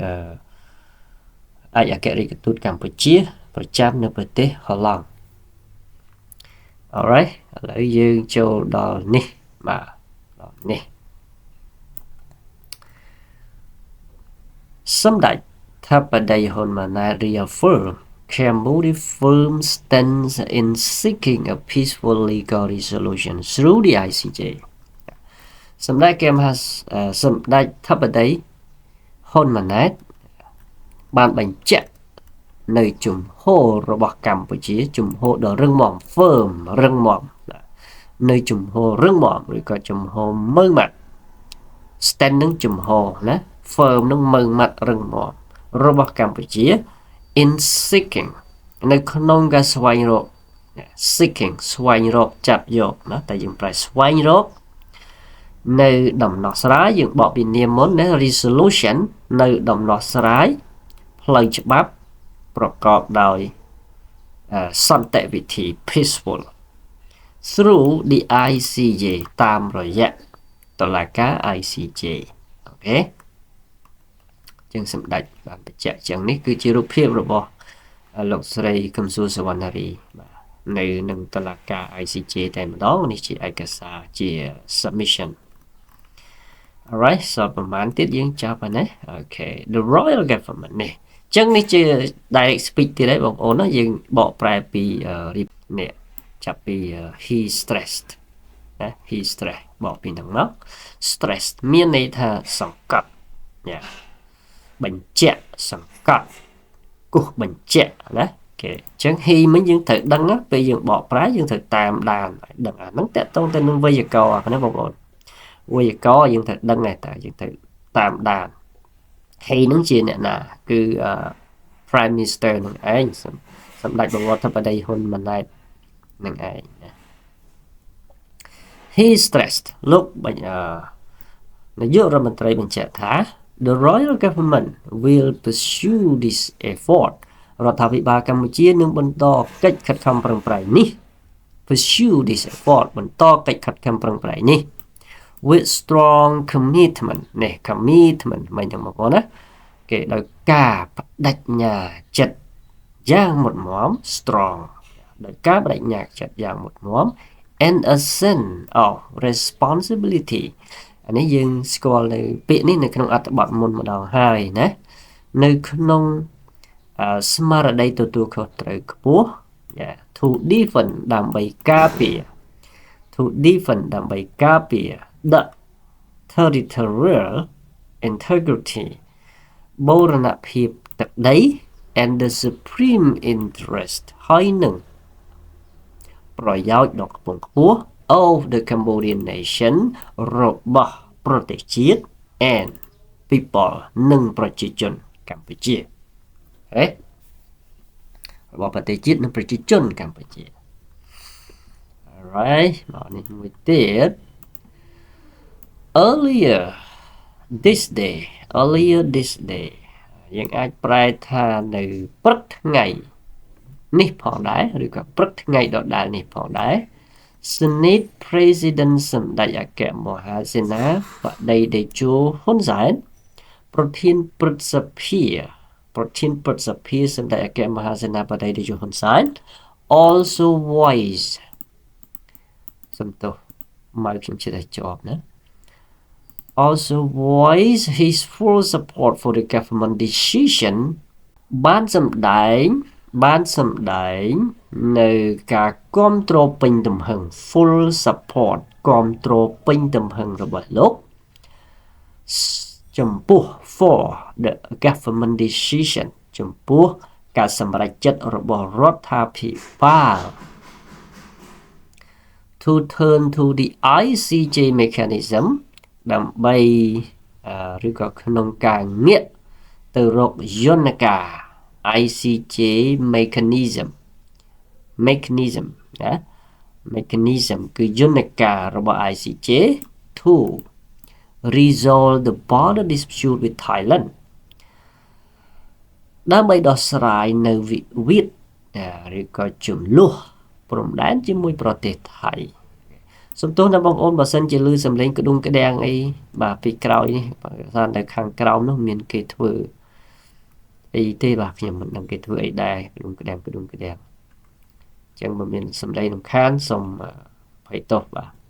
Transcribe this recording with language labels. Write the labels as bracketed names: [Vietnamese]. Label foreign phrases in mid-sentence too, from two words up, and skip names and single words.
[Khmer] ឯកអគ្គរដ្ឋទូតកម្ពុជាប្រចាំនៅប្រទេសហូឡង់ Alright ឥឡូវយើងចូលដល់នេះបាទដល់នេះសម្ដេចថាបតីហ៊ុនម៉ាណែត [English] reaffirm Cambodia firm stance in seeking a peaceful legal resolution through the ICJ [Khmer] សម្ដេចថាបតីហ៊ុនម៉ាណែតបានបញ្ជាក់នៅជំហរ របស់កម្ពុជាជំហរដ៏រឹងមាំ firm រឹងមាំនៅជំហររឹងមាំឬក៏ជំហរម៉ឺងម៉ាត់ stand នឹងជំហរណា firm នឹងម៉ឺងម៉ាត់រឹងមាំរបស់កម្ពុជា [English] in seeking [Khmer] នៅក្នុងការស្វែងរក seeking ស្វែងរកចាប់យកណាតែយើងប្រែ ស្វែងរកនៅដំណោះស្រាយយើងបកពីនាមមុនណា resolution នៅដំណោះស្រាយផ្លូវច្បាប់ប្រកបដោយសន្តិវិធី [English] peaceful through the ICJ [Khmer] តាមរយៈតុលាការ ICJ អូខេចឹងសម្ដេចបានបញ្ជាក់ចឹង នេះគឺជារូបភាពរបស់លោកស្រីកឹមសុសវណ្ណារីបាទនៅនឹងតុលាការ ICJ តែម្ដងនេះជាឯកសារជា [English] submission alright so [Khmer] ប្រហែលទៀតយើងចាប់ហើយ ណាអូខេ [English] the royal government [Khmer] នេះចឹងនេះជា [English] direct speech [Khmer] ទៀតហើយបងប្អូនណាយើងបកប្រែពីនេះចាប់ពី [English] he stressed [Khmer] ណា [English] he stressed [Khmer] បកពីហ្នឹងមក stressed មានន័យថាសង្កត់យ៉ាបញ្ជាក់សង្កត់គោះបញ្ជាក់ណាគេអញ្ចឹង he មិញយើងត្រូវដឹងណាពេលយើងបកប្រែយើងត្រូវតាមដានដឹងអាហ្នឹងតកតងទៅនឹងវេយ្យាករណ៍ណាបងប្អូនវេយ្យាករណ៍យើងត្រូវដឹងដែរតើយើងត្រូវតាមដាន he ហ្នឹងជាអ្នកណាគឺ [English] Prime Minister [Khmer] នឹងឯងសម្ដេចបវរធិបតីហ៊ុនម៉ាណែតនឹងឯងណា [English] he stressed [Khmer] លោកនាយករដ្ឋមន្ត្រីបញ្ជាក់ថា [English] the royal government will pursue this effort [Khmer] រដ្ឋាភិបាលកម្ពុជានឹងបន្តកិច្ចខិតខំប្រឹងប្រែងនេះ [English] pursue this effort [Khmer] បន្តកិច្ចខិតខំប្រឹង ប្រែងនេះ [English] with strong commitment [Khmer] នេះ commitment មិនចឹងបងប្អូនណាគេដោយការបដិញ្ញាចិត្តយ៉ាងមុតមម strong ដោយការបដិ ញ្ញាចិត្តយ៉ាងមុតមម [English] and a sense of responsibility [Khmer] អានេះយើងស្គាល់នៅពាក្យនេះនៅក្នុងអ ត្ថបទមុនម្ដងហើយណានៅក្នុងស្មារតីទទួលខុសត្រូវខ្ពស់ [English] to defend [Khmer] ដើម្បីការពារ [English] to defend [Khmer] ដើម្បីការពារ [English] the territorial integrity [Khmer] បូរណភាពទឹកដី [English] and the supreme interest [Khmer] ហើយនឹងប្រយោជន៍ដ៏ខ្ពង់ខ្ពស់ [English] of the Cambodian nation [Khmer] របស់ប្រទេសជាតិ [English] and people [Khmer] និងប្រជាជនកម្ពុជា របស់ប្រទេសជាតិនិងប្រជាជនកម្ពុជា alright មកនេះមួយទៀត [English] earlier this day [Khmer] យើងអាចប្រែថានៅព្រឹកថ្ងៃនេះផងដែរ ឬក៏ព្រឹកថ្ងៃដដែលនេះផងដែរ [English] Senate President [Khmer] សម្ដេចអគ្គមហាសេនាប តីតេជោហ៊ុនសែនប្រធានព្រឹទ្ធសភាសម្ដេចអគ្គមហាសេ នាបតីតេជោហ៊ុនសែន [English] also voice [Khmer] សំទោសមកខ្ញុំជិតឲ្យជាប់ណា [English] also voice his full support for the government decision [Khmer] បានសម្ដែងនៅការគាំទ្រពេញទំហឹង [English] full support [Khmer] គាំទ្រពេញទំហឹងរបស់លោក ចំពោះ [English] for the government decision [Khmer] ចំពោះការសម្រេចចិត្តរបស់រដ្ឋាភិបាល [English] to turn to the ICJ mechanism [Khmer] ដើម្បីឬក៏ក្នុងការងាកទៅរកយន្តការ [English] ICJ mechanism [Khmer] ណា mechanism គឺយន្តការរបស់ ICJ [English] to resolve the border dispute with Thailand [Khmer] ដើម្បីដោះស្រាយនៅ វិវាទឬក៏ជម្លោះព្រំដែនជាមួយប្រទេសថៃសំទោសណាបងប្អូនបើសិនជាលឺសំឡេងក្ដុងក្ដាំងអីបាទពីក្រោយនេះបើថានៅខាងក្រោមនោះមានគេធ្វើអីទេបាទខ្ញុំមិនដឹងគេធ្វើអីដែរក្ដុងក្ដាំងអញ្ចឹងបើមានសំឡេងរំខានសូមភ័យទោសបាទ